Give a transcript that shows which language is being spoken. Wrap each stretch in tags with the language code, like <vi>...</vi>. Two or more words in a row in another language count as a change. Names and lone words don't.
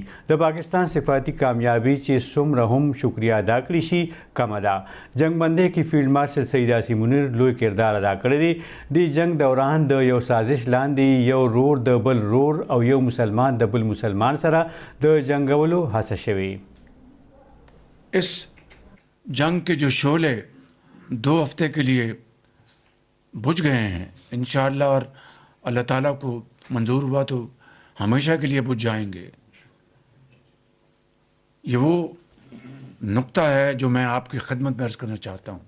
<ps>د پاکستان صفاتي کامیابي چې څومره هم شکریه ادا کړی شي کمه ده. جنگ بندۍ کې فیلډ مارشل سید یاسین منیر لوی کردار ادا کړی دی. د جنگ دوران د یو سازش لاندې یو رور د بل رور او یو مسلمان د بل مسلمان سره د جنگولو هڅه شوې.</ps> <ur>اس جنگ کے جو شعلے 2 ہفتے کے لیے بجھ گئے ہیں انشاءاللہ، اور اللہ تعالیٰ کو منظور ہوا تو ہمیشہ کے لیے بجھ جائیں گے. یہ وہ نکتہ ہے جو میں آپ کی خدمت میں عرض کرنا چاہتا ہوں.</ur>